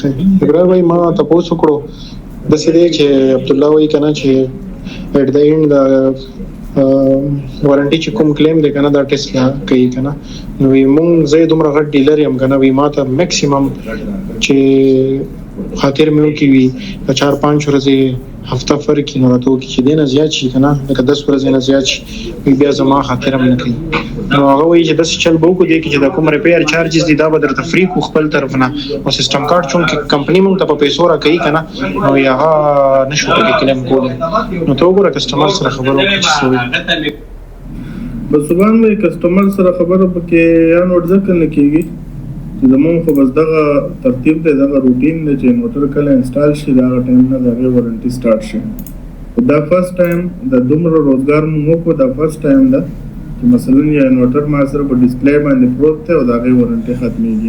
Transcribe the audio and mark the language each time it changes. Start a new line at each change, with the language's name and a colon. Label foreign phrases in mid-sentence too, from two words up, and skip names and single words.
Pashto: ابرار بھائی ما تپوس وکړو داسې دی چې عبدالله وایي که نه چې
English: at the end
Pashto: د وارنټي چې کوم کلیم دی که نه دا ټیسلا کوي که نه نو وی مونږ زه دومره غټ ډیلر یم که نه وی ما ته میکسیمم چې خاطر مې وکړي وي د 4-5 ورځې هفته فرق وي نو راته وکړي چې دی نه زیات شي که نه لکه 10 ورځې نه زیات شي بیا زما خاطر هم نه کوي. نو هغه وایي چې داسې چل به وکړو دی کې چې دا کوم
English: repair charges
Pashto: دي دا به درته فری کړو خپل طرف نه او
English: system card
Pashto: چونکې کمپنۍ مونږ ته په پیسو راکوي که نه نو هغه نشو پکې کلیم کولی. نو ته وګوره کسټمر سره خبرې وکړه چې څه وایي. بس سبحان بھائی کسٹمر سره خبره پکې یا نوټ ځکه نه کېږي چې زمونږ خو بس دغه ترتیب دی دغه روټین دی چې انورټر کله انسټال شي د هغه ټایم نه د هغې وارنټي سټارټ شي. خو دا
English: first time
Pashto: د دومره روزګار مونږ وکړو دا
English: first time
Pashto: ده چې مثلا یا انورټر ما سره په ډسپلی باندې پروت دی او د هغې وارنټي ختمېږي.